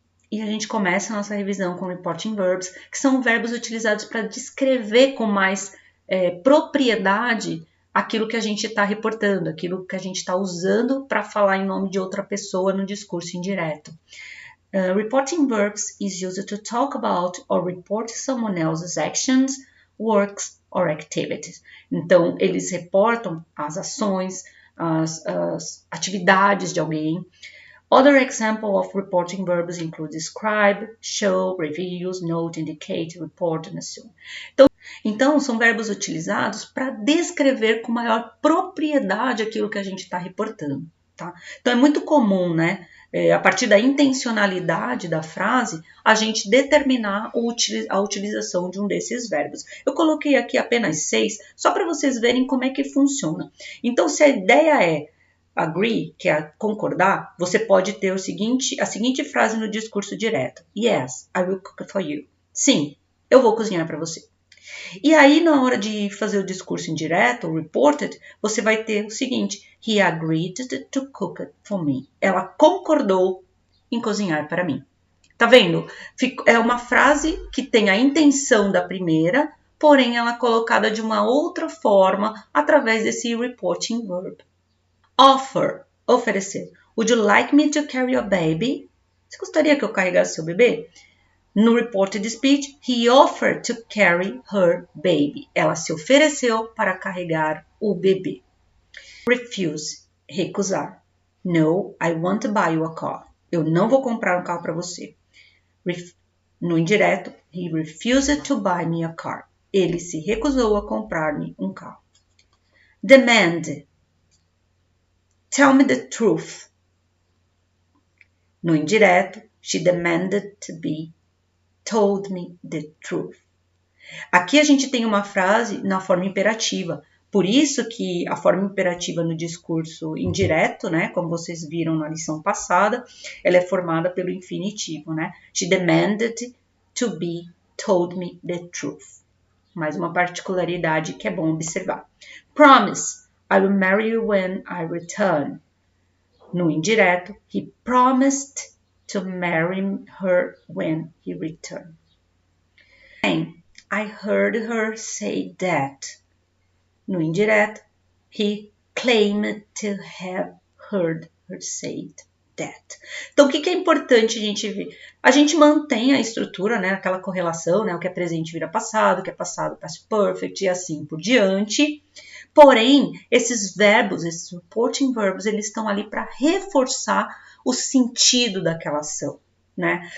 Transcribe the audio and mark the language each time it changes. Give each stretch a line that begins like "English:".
Portuguese: E a gente começa a nossa revisão com reporting verbs, que são verbos utilizados para descrever com mais propriedade aquilo que a gente está reportando, aquilo que a gente está usando para falar em nome de outra pessoa no discurso indireto.
English: Reporting verbs is used to talk about or report someone else's actions, works or activities.
Portuguese: Então, eles reportam as ações, as atividades de alguém.
English: Other example of reporting verbs include describe, show, reviews, note, indicate, report and assume.
Portuguese: Então, são verbos utilizados para descrever com maior propriedade aquilo que a gente está reportando. Tá? Então, é muito comum, né? A partir da intencionalidade da frase, a gente determinar a utilização de um desses verbos. Eu coloquei aqui apenas 6, só para vocês verem como é que funciona. Então, se a ideia é agree, que é concordar, você pode ter a seguinte frase no discurso direto.
English: Yes, I will cook for you.
Portuguese: Sim, eu vou cozinhar para você. E aí, na hora de fazer o discurso indireto, o reported, você vai ter o seguinte:
English: He agreed to cook it for me.
Portuguese: Ela concordou em cozinhar para mim. Tá vendo? É uma frase que tem a intenção da primeira, porém ela é colocada de uma outra forma através desse reporting verb. Offer, oferecer.
English: Would you like me to carry your baby?
Portuguese: Você gostaria que eu carregasse seu bebê?
English: No reported speech, he offered to carry her baby.
Portuguese: Ela se ofereceu para carregar o bebê. Refuse, recusar.
English: No, I want to buy you a car.
Portuguese: Eu não vou comprar um carro para você. No indireto,
English: he refused to buy me a car.
Portuguese: Ele se recusou a comprar-me um carro.
English: Demand, tell me the truth.
Portuguese: No indireto,
English: she demanded to be told me the truth.
Portuguese: Aqui a gente tem uma frase na forma imperativa. Por isso que a forma imperativa no discurso indireto, né, como vocês viram na lição passada, ela é formada pelo infinitivo, né?
English: She demanded to be told me the truth.
Portuguese: Mais uma particularidade que é bom observar.
English: Promise, I will marry you when I return.
Portuguese: No indireto,
English: he promised to marry her when he returned. I heard her say that.
Portuguese: No indireto,
English: he claimed to have heard her say that.
Portuguese: Então, o que é importante a gente ver? A gente mantém a estrutura, né, aquela correlação, né, o que é presente vira passado, o que é passado past perfect e assim por diante. Porém, esses verbos, esses reporting verbs, eles estão ali para reforçar o sentido daquela ação. Né?